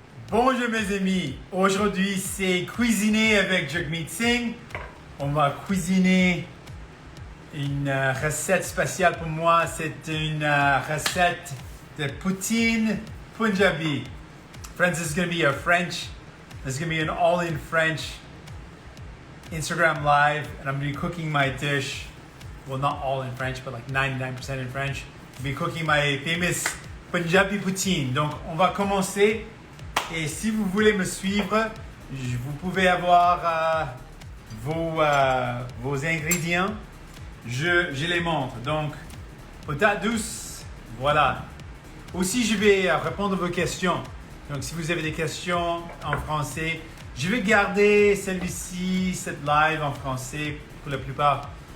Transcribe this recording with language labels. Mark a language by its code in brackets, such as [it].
[fr] Bonjour mes amis, aujourd'hui c'est cuisiner avec Jagmeet Singh. On va cuisiner une recette spéciale pour moi. C'est une recette de poutine Punjabi. [en] Friends, this is going to be a French. This is going to be an all-in French Instagram live, and I'm going to be cooking my dish. Well, not all in French, but like 99% in French. I'll be cooking my famous Punjabi poutine. [fr] Donc, on va commencer. Et si vous voulez me suivre, vous pouvez avoir vos ingrédients. Je les montre. Donc, patates douces, voilà. Aussi, je vais répondre à vos questions. Donc, si vous avez des questions en français, je vais garder celui-ci, cette live en français pour la plupart.